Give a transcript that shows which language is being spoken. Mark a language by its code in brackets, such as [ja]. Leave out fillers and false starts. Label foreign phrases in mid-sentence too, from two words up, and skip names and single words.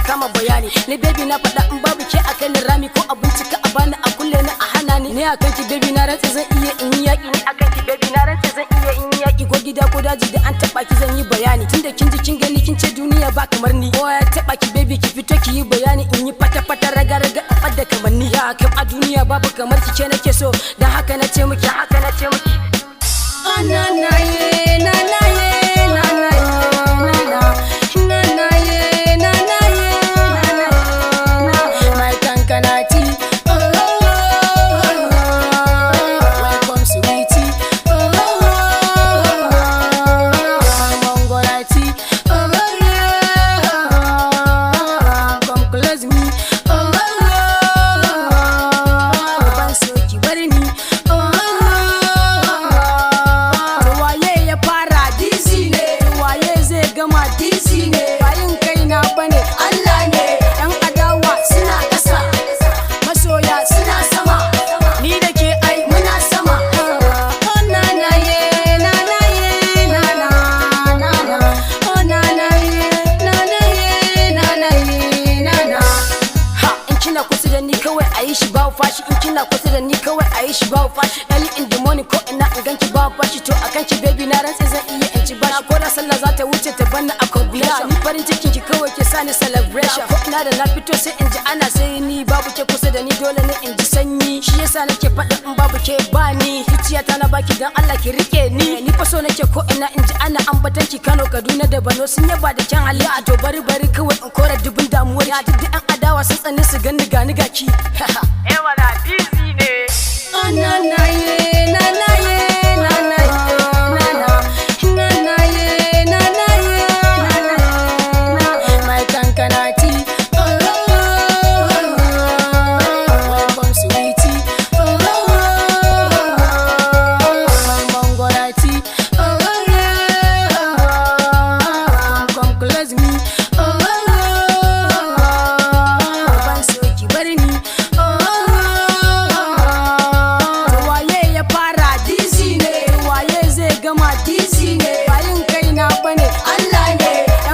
[ha] kama bayani ni baby na faɗa in babu ke a kai ni rami ko abinci ka a bani a kulle ni a hana ni akan ki baby na rantsa zan iya in yi yaki ni akan ki baby na rantsa zan iya in yi yaki ko gida ko daji da an taba ki zan yi bayani tunda kin ji kin gani kin ce duniya ba kamar ni ko ya taba ki baby ki fito ki yi bayani in yi fata fata raga raga da kamar ni ya kam a duniya babu kamar ki ke nake so dan haka na ce miki na na ye na na ye na na ye na na na na ye na na ye na na na my kankanati oh [en] welcome sweetie oh mongorati oh yeah come close me oh [ha] ban so ki bar ni oh gama dizzy ne bayin kaina bane Allah ne yan adawa suna kasa masoya suna sama ni da ke ai muna sama oh na na ye na na ye na na na na oh na na ye na na ye na na ye na na ha in kina kusa da ni kawai ayi shi ba fashi in kina kusa da ni kawai ayi shi ba fashi [en] early in the morning [ha] ko ina in ganki ba fashi to akan ki baby na rantsa zan iya in ci bashi ko da sallah za ta wuce ta banna a combination ni farin cikin ki kawai ke sani celebration ko ina da na fito sai in ji ana sai ni babu ke kusa da ni dole ne in ji sanyi shi yasa nake faɗa in babu ke ba ni zuciyata na baki dan Allah ki rike ni fa so nake ko ina in ji ana ambatan ki Kano Kaduna da Borno sun yaba da kyan hali a to bari kawai in kora dubin damuwar ya duk an adawa sun tsane su ganni ga ki eh wala busy ne oh na na ye na na ye na na ye na na na na ye na na ye na na na my kankanati oh [en] welcome sweetie oh my mongorati oh yeah come close me oh [ha] ban so ki bar ni oh gama dizzy ne bayin kaina bane Allah ne